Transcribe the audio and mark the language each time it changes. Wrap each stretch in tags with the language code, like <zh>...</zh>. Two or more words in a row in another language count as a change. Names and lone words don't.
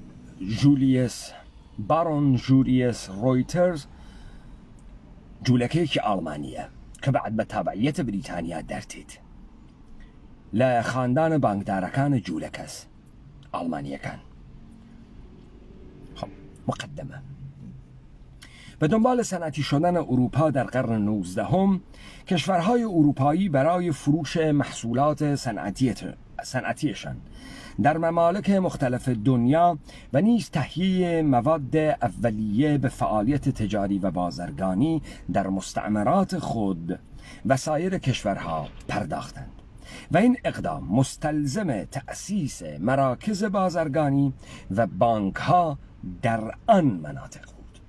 <ckb>بارون جولیوس رویترز جولەکەیەکی ئاڵمانیە کە بەعد بە تابعیەتە بریتانیا دەرتێت لە خاندانە بانکدارەکانە جوولەکەس ئاڵمانیەکان.</ckb> <fa>خب مقدمه به دنبال صنعتی شدن اروپا در قرن 19 کشورهای اروپایی برای فروش محصولات صنعتیشان در ممالک مختلف دنیا و نیز تهیه مواد اولیه به فعالیت تجاری و بازرگانی در مستعمرات خود و سایر کشورها پرداختند و این اقدام مستلزم تأسیس مراکز بازرگانی و بانک ها در آن مناطق بود.</fa>